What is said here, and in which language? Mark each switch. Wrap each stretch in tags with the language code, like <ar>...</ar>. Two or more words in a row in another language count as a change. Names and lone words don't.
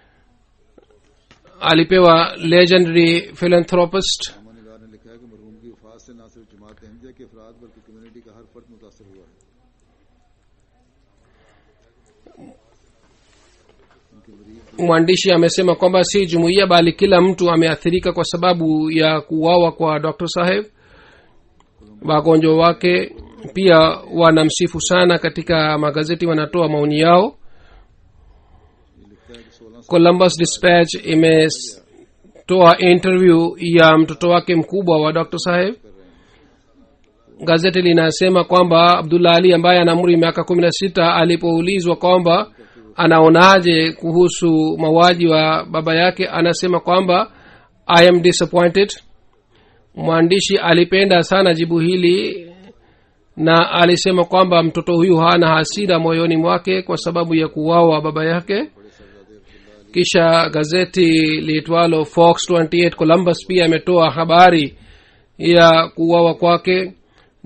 <sw>Alipewa</sw> <en>legendary philanthropist.</en> <ur>نگار نے لکھا ہے کہ مرحوم کی وفات سے نہ صرف جماعت احمدیہ کے افراد بلکہ کمیونٹی کا ہر فرد متاثر ہوا ہے.</ur> <sw>Mwandishi amesema kwamba si jumuiya bali kila mtu ameathirika kwa sababu ya kuuawa kwa Dr. Saheb. Wagonjwa wake pia wanamsifu sana, katika magazeti wanatoa maoni yao. Columbus Dispatch imetoa interview ya mtoto wake mkubwa wa Dr. Saheb. Gazeti linasema kwamba Abdullah Ali ambaye ana umri miaka 16 alipoulizwa kwamba anaonaje kuhusu mauaji wa baba yake, anasema kwamba</sw> <en>I am disappointed.</en> <sw>Mwandishi alipenda sana jibu hili na alisema kwamba mtoto huyu hana hasira moyoni mwake kwa sababu ya kuuawa baba yake. Kisha gazeti liitwalo Fox 28 Columbus pia imetoa habari ya kuuawa kwake.</sw>